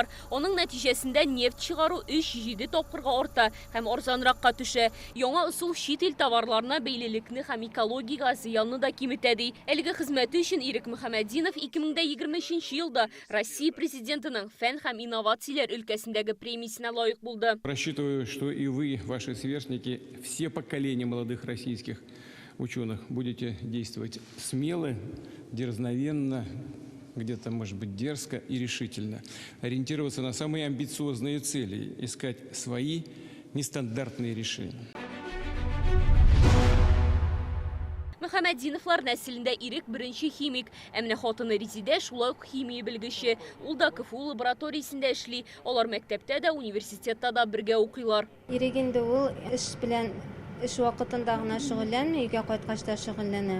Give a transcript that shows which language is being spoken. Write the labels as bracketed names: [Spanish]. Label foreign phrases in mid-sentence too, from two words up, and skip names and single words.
[Tatar] Оның нәтиҗәсендә нефть чыгару 3-7 тапкырга арта һәм арзанракка төшә. Яңа ысул чит ил товарларына бәйлелекне һәм экологиягә зыянны да киметә ди. Әлеге хезмәте өчен Ирек Мөхәммәдинов 2023 елда Россия президентының фән һәм инновацияләр өлкәсендәге премиясенә лаек булды. [Russian] Рассчитываю, что и вы, ваши сверстники, все поколения молодых российских ученых будете действовать смело, дерзновенно, где-то, может быть, дерзко и решительно. Ориентироваться на самые амбициозные цели, искать свои нестандартные решения. [Tatar] Мөхәммәдиновлар нәселендә Ирек беренче химик, әмнә хатыны Резидә шулай ук химия белгече. Ул да КФУ лабораториясендә эшли. Алар мәктәптә дә, университетта да бергә укыйлар. Ирек инде ул эш вакытында гына шөгыльләнми, өйгә кайткач та шөгыльләнә.